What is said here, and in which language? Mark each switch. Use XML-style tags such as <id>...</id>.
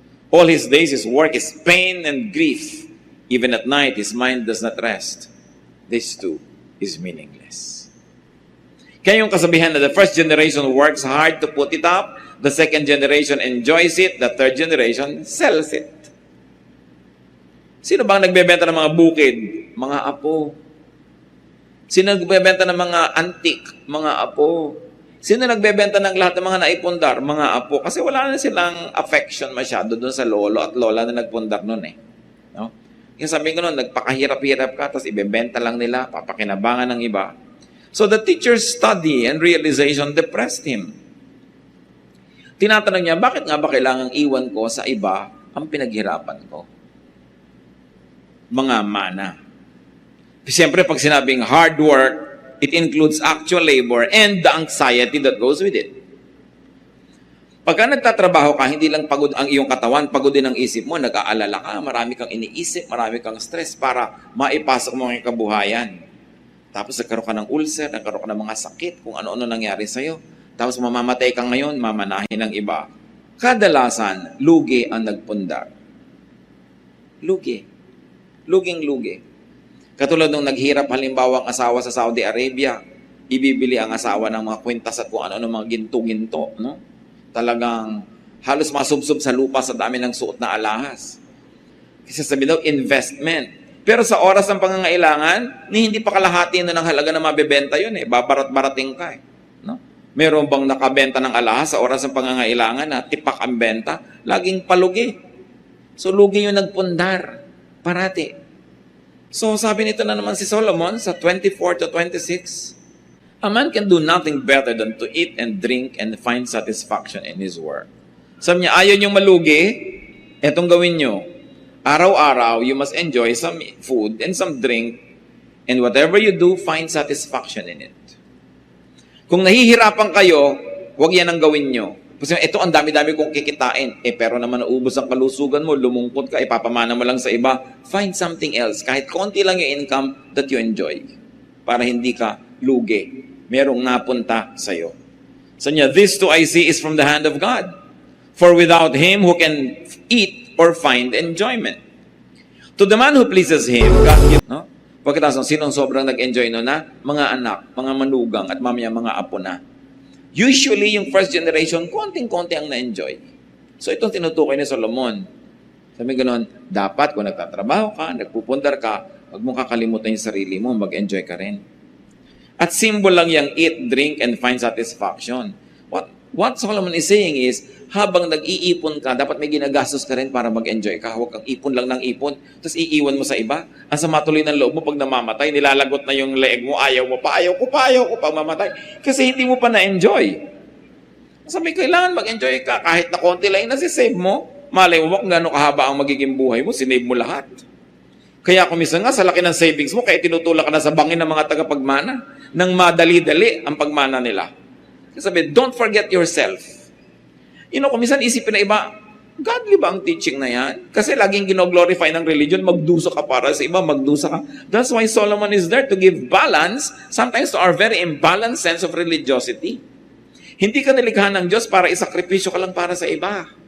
<en>All his days his work is pain and grief. Even at night his mind does not rest. This too is meaningless.</en> <tl>Kaya yung kasabihan na</tl> <en>the first generation works hard to put it up, the second generation enjoys it, the third generation sells it.</en> <tl>Sino bang nagbebenta ng mga bukid? Mga apo. Sino nagbebenta ng mga antik? Mga apo. Sino nagbebenta ng lahat ng mga naipundar? Mga apo. Kasi wala na silang affection masyado doon sa lolo at lola na nagpundar noon eh. No? Yung sabi ko noon, nagpakahirap-hirap ka, tapos ibebenta lang nila, papakinabangan ng iba.</tl> <en>So the teacher's study and realization depressed him.</en> <tl>Tinatanong niya, bakit nga ba kailangang iwan ko sa iba ang pinaghirapan ko? Mga mana. Siyempre, pag sinabing</tl> <en>hard work, it includes actual labor and the anxiety that goes with it.</en> <tl>Pagka nagtatrabaho ka, hindi lang pagod ang iyong katawan, pagod din ang isip mo, nag-aalala ka, marami kang iniisip, marami kang stress para maipasok mo ang kabuhayan. Tapos nagkaroon ka ng ulcer, nagkaroon ka ng mga sakit, kung ano-ano nangyari sa'yo. Tapos mamamatay ka ngayon, mamanahin ng iba. Kadalasan, lugi ang nagpundar. Lugi. Luging-lugi. Katulad nung naghirap halimbawa ang asawa sa Saudi Arabia, ibibili ang asawa ng mga kwintas at kung ano-ano mga ginto-ginto. No? Talagang halos masubsob sa lupa sa dami ng suot na alahas. Kasi sabi daw, investment. Pero sa oras ng pangangailangan, hindi pa kalahati na ng halaga na mabebenta yun eh. Babarat-barating ka eh. No? Meron bang nakabenta ng alahas sa oras ng pangangailangan na tipak ang benta? Laging palugi. So lugi yung nagpundar. Parati. So sabi nito na naman si Solomon sa</tl> <en>24 to 26, a man can do nothing better than to eat and drink and find satisfaction in his work.</en> <tl>Sabi niya, ayaw niyong malugi, etong gawin niyo. Araw-araw,</tl> <en>you must enjoy some food and some drink, and whatever you do, find satisfaction in it.</en> <tl>Kung nahihirapan kayo, huwag yan ang gawin nyo. Kasi ito, ang dami-dami kong kikitain. Pero naman naubos ang kalusugan mo, lumungkot ka, ipapamana mo lang sa iba.</tl> <en>Find something else.</en> <tl>Kahit konti lang yung</tl> <en>income that you enjoy.</en> <tl>Para hindi ka lugi. Merong napunta sa'yo.</tl> <en>So niya, this too I see is from the hand of God. For without Him, who can eat or find enjoyment? To the man who pleases Him, God gives, no?</en> <tl>Pagkatapos, sinong sobrang nag-enjoy no na? Mga anak, mga manugang, at mamaya mga apo na. Usually, yung</tl> <en>first generation,</en> <tl>konting-konti ang na-enjoy. So, itong tinutukoy ni Solomon. Sabi ganoon, dapat kung nagtatrabaho ka, nagpupundar ka, huwag mong kakalimutan yung sarili mo, mag-enjoy ka rin. At</tl> <en>symbol</en> <tl>lang yung</tl> <en>eat, drink, and find satisfaction. What Solomon is saying is,</en> <tl>habang nag-iipon ka, dapat may ginagastos ka rin para mag-enjoy ka. Huwag kang ipon lang ng ipon, tapos iiwan mo sa iba. Ang sama tuloy ng loob mo pag namamatay, nilalagot na yung leeg mo, ayaw mo pa, ayaw ko pa mamatay. Kasi hindi mo pa na-enjoy. Sabi, kailangan mag-enjoy ka. Kahit na konti lang yung nasisave mo, malay mo kung gano'ng kahaba ang magiging buhay mo, sinave mo lahat. Kaya kumisa nga, sa laki ng savings mo, kaya tinutulak ka na sa bangin ng mga tagapagmana, nang madali-dali ang pagmana nila. Sabi,</tl> <en>don't forget yourself.</en> <tl>Kumisan isipin na iba, godly ba ang teaching na yan? Kasi laging gino-glorify ng religion, magdusa ka para sa iba, magdusa ka.</tl> <en>That's why Solomon is there to give balance, sometimes to our very imbalanced sense of religiosity.</en> <tl>Hindi ka nilikha ng Diyos para isakripisyo ka lang para sa iba.</tl>